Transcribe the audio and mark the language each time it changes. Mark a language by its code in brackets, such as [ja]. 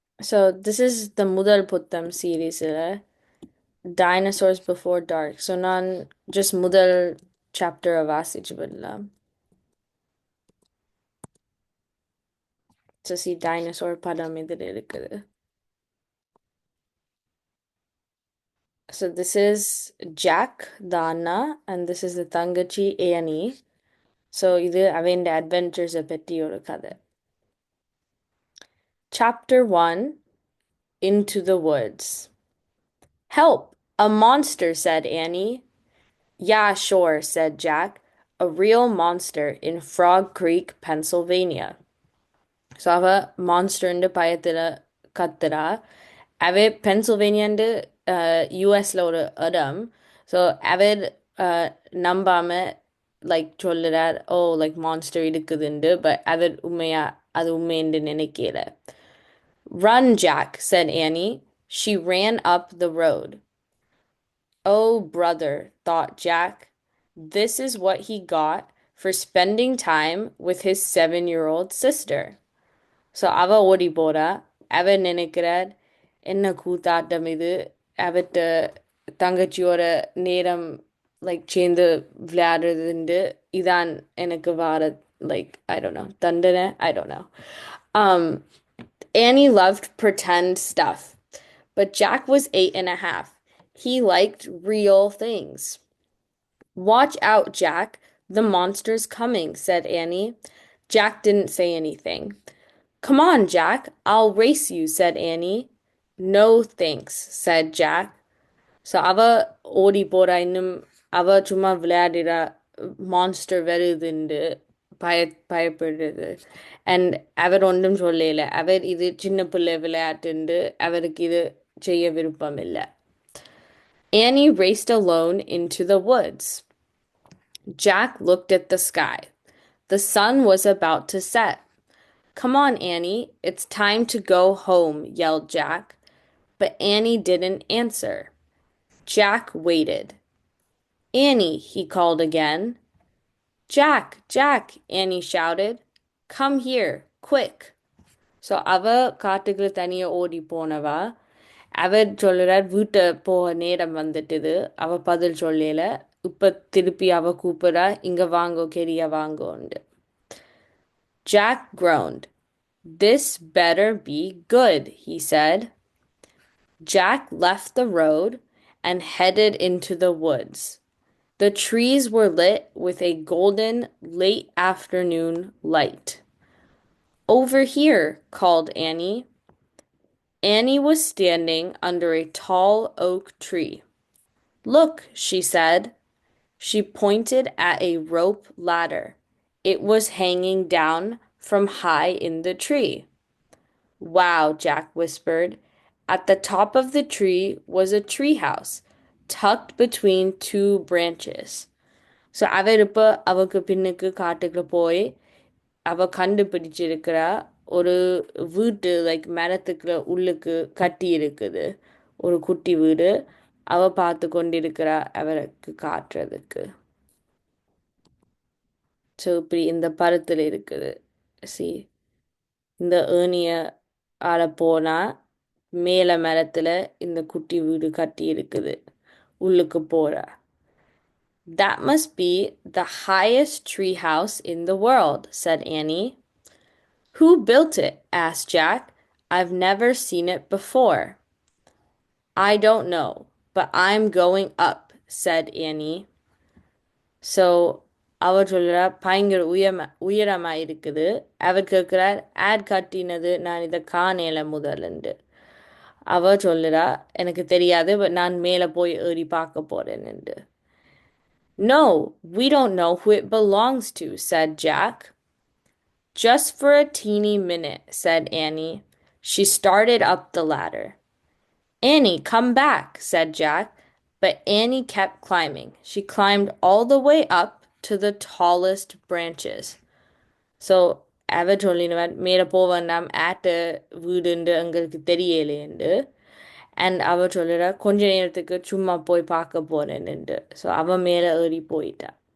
[en] So this is the Mudal Puttam series, Dinosaurs Before Dark. [ta] So நான் just முதல் chapter வாசிச்சு விடலாம். So see dinosaur படம் இதில் இருக்குது. [en] So this is Jack, the அண்ணா, and this is the தங்கச்சி Annie. [ta] So இது அவன் adventures பற்றி ஒரு கதை. [en] Chapter 1, Into the Woods. Help! A monster, said Annie. Yeah, sure, said Jack. A real monster in Frog Creek, Pennsylvania. [ta] So அவ மான்ஸ்டர்னு பயத்துல கத்துறா. அவ பென்சில்வேனியாண்டு யூஎஸ்ல ஒரு இடம். ஸோ அவர் நம்பாம like சொல்லுறார் O like monster இருக்குதுண்டு. But அவர் அது உண்மைன்னு நினைக்கல. [en] Run, Jack, said Annie. She ran up the road. Oh, brother, thought Jack. This is what he got for spending time with his 7-year-old sister. [ta] So அவ ஓடி போறா. அவர் நினைக்கிறார் என்ன கூத்தாட்டம் இது, அவர்கிட்ட தங்கச்சியோட நேரம் லைக் சேர்ந்து விளையாடுறதுண்டு இதான் எனக்கு வார லைக் [en] I don't know [ta] தண்டனை I don't know. [en] Annie loved pretend stuff, but Jack was 8.5. He liked real things. Watch out, Jack. The monster's coming, said Annie. Jack didn't say anything. Come on, Jack. I'll race you, said Annie. No, thanks, said Jack. [ta] So அவ ஓடி போறா. இன்னும் அவ சும்மா விளையாடுறா. Monster வருதுண்டு பயப்படுறது. And அவர் ஒன்றும் சொல்லல. அவர் இது சின்ன பிள்ளை விளையாட்டுண்டு அவருக்கு இது செய்ய விருப்பம் இல்லை. [en] Annie raced alone into the woods. Jack looked at the sky. The sun was about to set. Come on, Annie. It's time to go home, yelled Jack. But Annie didn't answer. Jack waited. Annie, he called again. Jack, Jack, Annie shouted. Come here, quick. [ta] So அவ காட்டுக்குள்ள தனியா ஓடி போனவா. அவர் சொல்லுறார் வீட்டை போக நேரம் வந்துட்டுது. அவ பதில் சொல்லல. இப்ப திருப்பி அவ கூப்பிடுறா இங்க வாங்கோ கெரியா வாங்கோண்டு. [en] Jack groaned. This better be good, he said. Jack left the road and headed into the woods. The trees were lit with a golden late afternoon light. Over here, called Annie. Annie was standing under a tall oak tree. Look, she said. She pointed at a rope ladder. It was hanging down from high in the tree. Wow, Jack whispered. At the top of the tree was a treehouse, tucked between two branches. [ta] So அவர் இப்ப அவக்கு பின்னுக்கு காட்டுக்கு போய் அவ கண்டுபிடிச்சிருக்கிறா ஒரு வீட்டு like மரத்துக்கு உள்ளுக்கு கட்டி இருக்குது ஒரு குட்டி வீடு. அவ பார்த்து கொண்டிருக்கிறா அவருக்கு காட்டுறதுக்கு. ஸோ இப்படி இந்த படத்துல இருக்குது. சி இந்த ஏணிய ஆள போனா மேல மரத்துல இந்த குட்டி வீடு கட்டி இருக்குது. உள்ளுக்கு போறா. [en] That must be the highest tree house in the world, said Annie. Who built it? asked Jack. I've never seen it before. I don't know, but I'm going up, said Annie. [ta] So அவர் சொல்றா பயங்கர உயரமா இருக்குது. அவர் கேட்கிறார் add கட்டினது நான் இதை காணல முதல்ண்டு. அவ சொல்லுறா எனக்கு தெரியாது பட் நான் மேல போய் ஏறி பார்க்க போறேன்னு. [en] No, we don't know who it belongs to, said Jack. Just for a teeny minute, said Annie. She started up the ladder. Annie, come back, said Jack, but Annie kept climbing. She climbed all the way up to the tallest branches. [ta] So, அவ சொல்லினவன் மேல போவேண்டாம் ஆட்ட வீடுண்டு எங்களுக்கு தெரியலேண்டு and அவ சொல்லுறா கொஞ்ச நேரத்துக்கு சும்மா போய் பார்க்க போறேன்னுண்டு ஸோ அவ மேல ஏறி போயிட்டா.